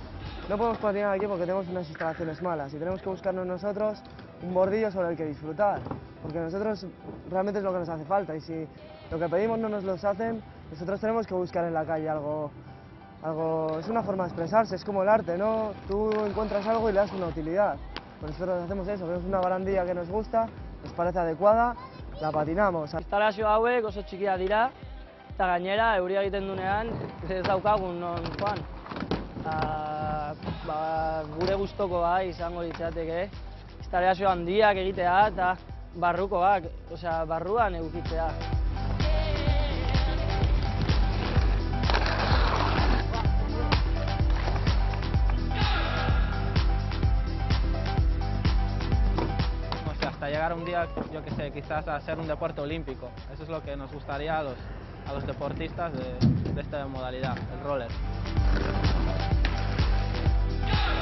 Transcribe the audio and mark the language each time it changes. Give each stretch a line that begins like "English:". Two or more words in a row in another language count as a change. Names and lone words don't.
Spanish: No podemos patinar aquí porque tenemos unas instalaciones malas y tenemos que buscarnos nosotros un bordillo sobre el que disfrutar, porque nosotros realmente es lo que nos hace falta y si lo que pedimos no nos lo hacen, nosotros tenemos que buscar en la calle algo, es una forma de expresarse, es como el arte, ¿no? Tú encuentras algo y le das una utilidad, pues nosotros hacemos eso, vemos una barandilla que nos gusta, nos parece adecuada, la patinamos.
Basque: Instalazio hauek oso txikiak dira eta gainera euria egiten dunean ez daukagun non joan. Gure gustokoa izango litzateke instalazio handiak egitea eta barrukoak, barruan edukitzea.
Spanish: Hasta llegar un día, yo que sé, quizás a ser un deporte olímpico. Eso es lo que nos gustaría a los deportistas de esta modalidad, el roller.